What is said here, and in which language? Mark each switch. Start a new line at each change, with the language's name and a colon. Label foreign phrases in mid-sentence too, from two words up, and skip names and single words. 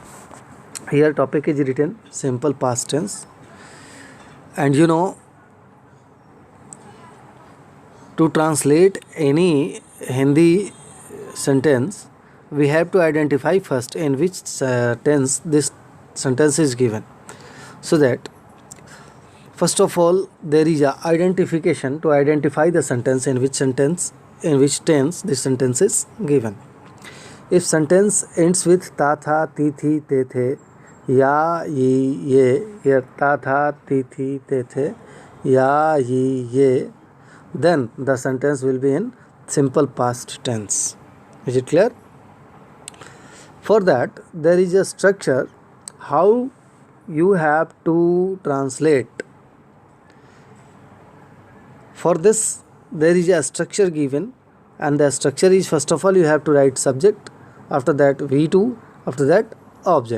English: Here, topic is written simple past tense, and to translate any Hindi sentence, we have to identify first in which tense this sentence is given. So that first of all there is a identification to identify the sentence in which tense this sentence is given. If sentence ends with
Hindi: ta tha ti thi te the ya ye
English: here
Hindi: ta tha ti thi te the ya ye,
English: then the sentence will be in simple past tense. Is it clear? For that, there is a structure how you have to translate. For this, there is a structure given, and the structure is, first of all, you have to write subject, after that V2, after that object.